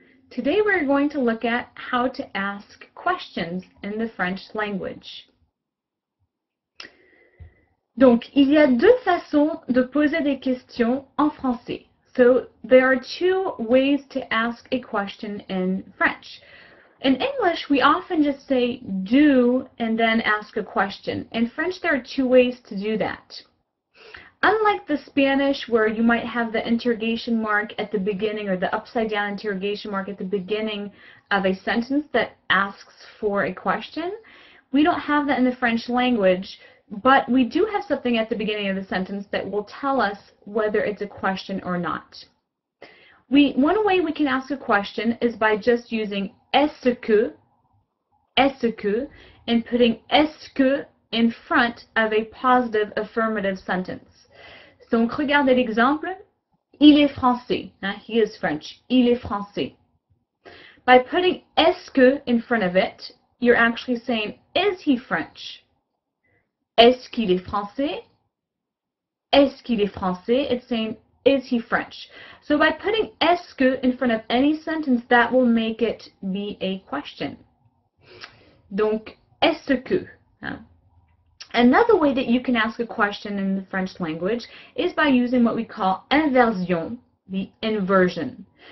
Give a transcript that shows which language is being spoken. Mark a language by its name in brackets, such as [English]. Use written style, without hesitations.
[English] Today we're going to look at how to ask questions in the French language. [French] Donc, il y a deux façons de poser des questions en français. [English] So, there are two ways to ask a question in French. In English, we often just say do and then ask a question. In French, there are two ways to do that. Unlike the Spanish, where you might have the interrogation mark at the beginning or the upside down interrogation mark at the beginning of a sentence that asks for a question, we don't have that in the French language, but we do have something at the beginning of the sentence that will tell us whether it's a question or not. One way we can ask a question is by just using est-ce que, and putting est-ce que in front of a positive affirmative sentence. [French] Donc, regardez l'exemple. Il est français. [English] He is French. [French] Il est français. [English] By putting est-ce que in front of it, you're actually saying, is he French? [French] Est-ce qu'il est français? Est-ce qu'il est français? [English] It's saying, is he French? So by putting est-ce que in front of any sentence, that will make it be a question. [French] Donc, est-ce que? [English] Another way that you can ask a question in the French language is by using what we call inversion, the inversion.